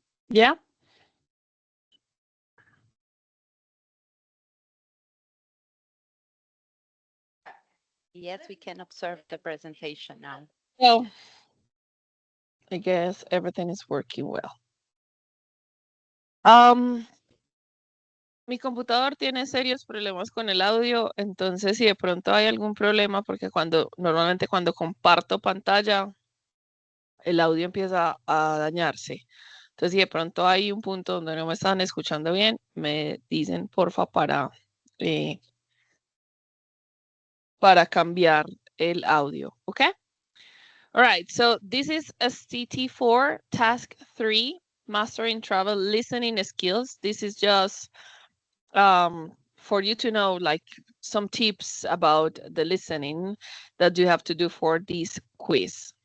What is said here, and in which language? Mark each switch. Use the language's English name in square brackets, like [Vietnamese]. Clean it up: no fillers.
[English] Yeah. Yes, we can observe the presentation now. Well, I guess everything is working well. [Spanish] Um, Mi computador tiene serios problemas con el audio, entonces si de pronto hay algún problema, porque normalmente cuando comparto pantalla, el audio empieza a dañarse. Entonces, si de pronto hay un punto donde no me están escuchando bien, me dicen porfa eh, para cambiar el audio, ¿ok? [English] All right, so this is STT4, task 3, mastering travel listening skills. This is just for you to know like some tips about the listening that you have to do for this quiz.